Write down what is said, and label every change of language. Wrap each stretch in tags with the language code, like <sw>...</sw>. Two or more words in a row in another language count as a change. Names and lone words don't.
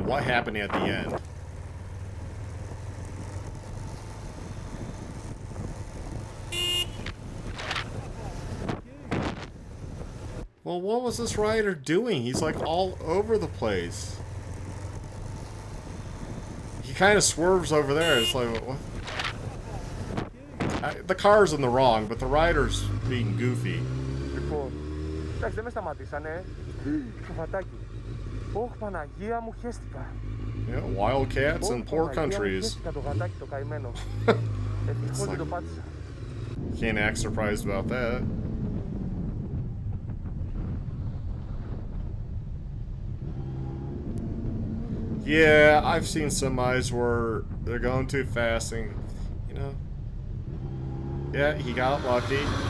<en>What happened at the end? Well, what was this rider doing? He's like all over the place. He kind of swerves over there. It's like, what? The car's in the wrong, but the rider's being goofy.</en> <el>Εντάξει, δεν με σταματήσανε. Καβατάκι. Ωχ, Παναγία μου, χέστηκα.</el> <en>Yeah, wildcats in poor countries.</en> <el>Χέστηκα το γατάκι το καημένο. Ευτυχώς δεν το πάτησα.</el> <en>Can't act surprised about that. Yeah, I've seen semis where they're going too fast and, yeah, he got lucky.</en>